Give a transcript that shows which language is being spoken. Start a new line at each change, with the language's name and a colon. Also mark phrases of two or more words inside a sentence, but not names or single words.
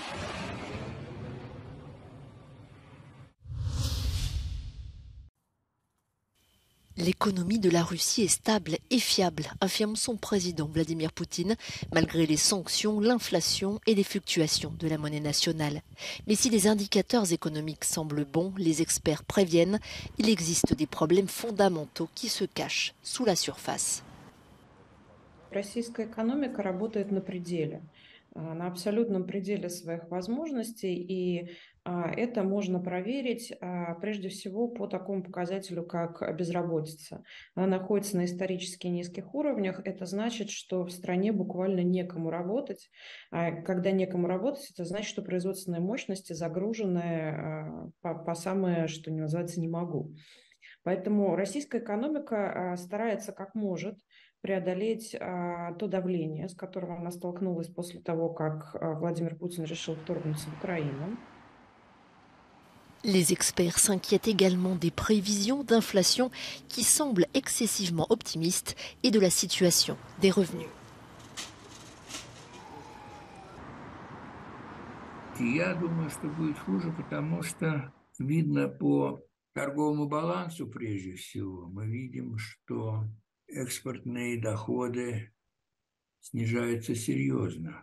French: L'économie de la Russie est stable et fiable, affirme son président Vladimir Poutine, malgré les sanctions, l'inflation et les fluctuations de la monnaie nationale. Mais si les indicateurs économiques semblent bons, les experts préviennent, il existe des problèmes fondamentaux qui se cachent sous la surface.
Russian: Российская экономика работает на пределе, на абсолютном пределе своих возможностей, и это можно проверить прежде всего по такому показателю, как безработица. Она находится на исторически низких уровнях. Это значит, что в стране буквально некому работать. Когда некому работать, это значит, что производственные мощности загружены по самое, что не называется, не могу. Поэтому российская экономика старается как может преодолеть то давление, с которым она столкнулась после того, как Владимир Путин решил вторгнуться в Украину.
French: Les experts s'inquiètent également des prévisions d'inflation qui semblent excessivement optimistes et de la situation des revenus.
Russian: Я думаю, что будет хуже, потому что видно по торговому балансу прежде всего. Мы видим, что экспортные доходы снижаются серьезно.